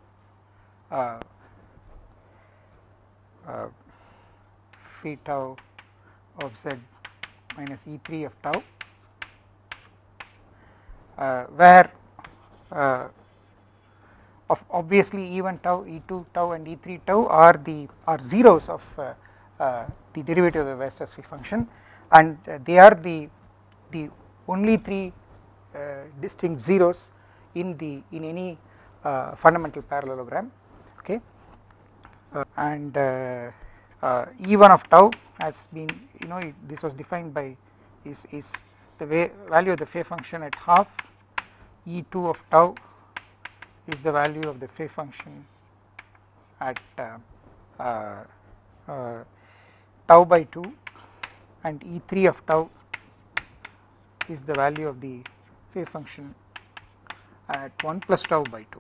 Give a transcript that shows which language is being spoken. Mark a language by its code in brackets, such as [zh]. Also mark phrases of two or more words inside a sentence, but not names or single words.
[en] phi tau of z minus e3 of tau, where obviously e1 tau, e2 tau and e3 tau are zeros of the derivative of the Weierstrass P-function, and they are the only 3 distinct zeros in any fundamental parallelogram. Okay, and e1 of tau has been, you know, this was defined by is the value of the phe-function at half, e2 of tau is the value of the phe-function at tau by 2, and e3 of tau is the value of the phi function at 1 plus tau by 2.